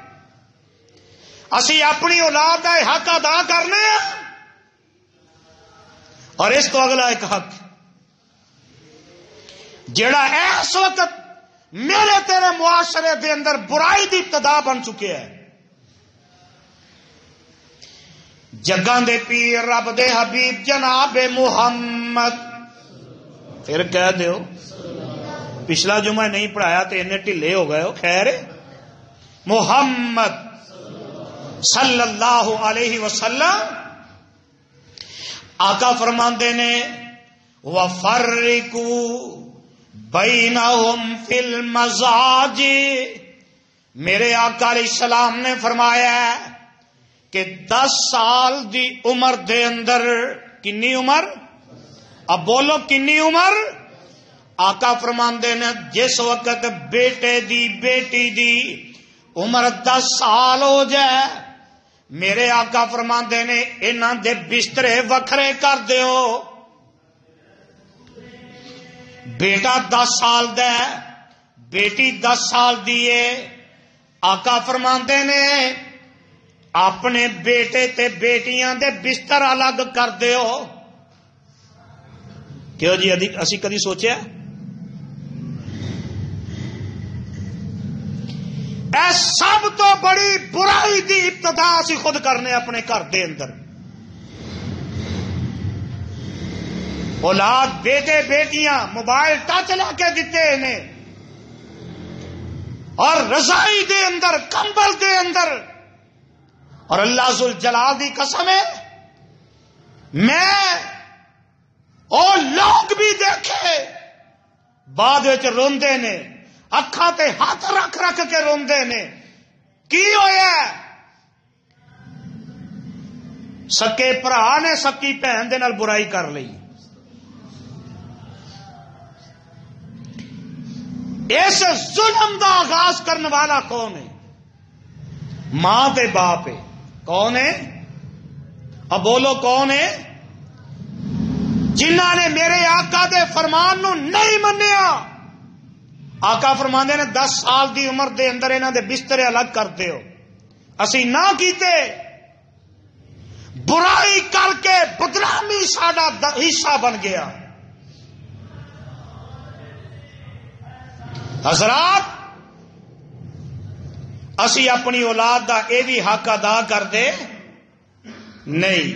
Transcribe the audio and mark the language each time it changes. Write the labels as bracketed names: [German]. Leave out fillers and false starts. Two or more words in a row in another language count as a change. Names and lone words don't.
[Punjabi] اسی اپنی اولاد دا حق ادا کرنے ہیں؟ اور اس تو اگلا ایک حق جڑا اس وقت میرے تیرے معاشرے دے اندر برائی دی ابتدا بن چکے ہے، جگاں دے پیر رب دے حبیب جناب محمد، پھر کہہ دیو پچھلا جمعہ نہیں پڑھایا تو انہیں ٹھلے ہو گئے ہو، خیر محمد [Arabic] صلی اللہ علیہ وسلم [Punjabi] آقا فرماندے نے [Arabic] وَفَرِّقُوا بَيْنَهُمْ فِي الْمَضَاجِعِ، [Punjabi] میرے آقا [Arabic] علیہ السلام [Punjabi] نے فرمایا کہ 10 سال دی عمر دے اندر، کنی عمر؟ اب بولو کنی عمر؟ آقا فرماندے نے جس وقت بیٹے دی بیٹی دی عمر 10 سال ہو جائے میرے آقا فرماندے نے انہاں دے بسترے وکھرے کر دیو. بیٹا 10 سال دا ہے, بیٹی 10 سال دی ہے. آقا فرماندے نے اپنے بیٹے تے بیٹیاں دے بستر الگ کر دیو. کیوں جی اسی کدی سوچیا؟ اے سب تو بڑی برائی دی ابتدا اسی خود کرنے اپنے گھر دے اندر. اولاد بیٹے بیٹیاں موبائل ٹچ لا کے دیتے نے, اور رضائی دے اندر کمبل دے اندر, اور اللہ ذل جلال دی قسم ہے میں اور لوگ بھی دیکھے بعد وچ روندے نے, اکھاں تے ہاتھ رکھ رکھ کے روندے نے. کی ہویا؟ سکے بھرا نے سکی بہن دے نال برائی کر لئی. اس ظلم دا آغاز کرنے والا کون ہے؟ ماں تے باپ ہے. کون ہے؟ اب بولو کون ہے؟ جنہاں نے میرے آقا دے فرمان نو نہیں منیا. آقا فرماندے نے 10 سال دی عمر دے اندر انہاں دے بسترے الگ کر دیو. اسی نہ کیتے, برائی کر کے بدنامی ساڈا حصہ بن گیا. حضرات اسی اپنی اولاد دا اے بھی حق ادا کر دے نہیں.